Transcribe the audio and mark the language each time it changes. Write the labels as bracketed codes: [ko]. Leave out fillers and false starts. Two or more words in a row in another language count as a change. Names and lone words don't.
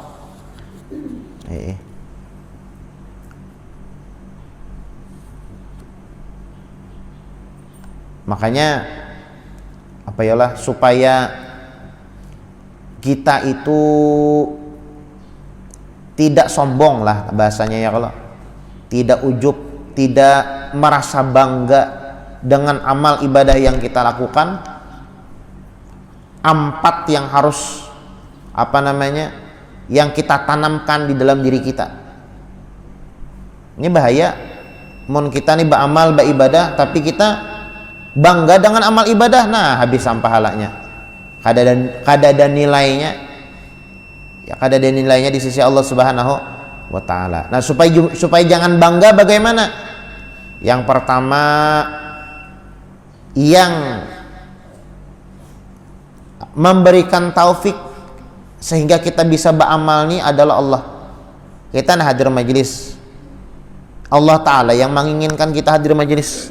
[id] Makanya apa yalah supaya kita itu tidak sombong lah bahasanya ya Allah, tidak ujub, tidak merasa bangga dengan amal ibadah yang kita lakukan. 4 yang harus yang kita tanamkan di dalam diri kita. Ini bahaya mun kita nih beramal beribadah tapi kita bangga dengan amal ibadah, nah habis pahalanya. [bjn] Kada ada nilainya. Ya kada ada nilainya di sisi Allah [ar] سبحانه وتعالى. [id] Nah, supaya jangan bangga bagaimana? Yang pertama yang memberikan taufik sehingga kita bisa beramal ini adalah Allah. Kita hadir majelis, Allah taala yang menginginkan kita hadir majelis.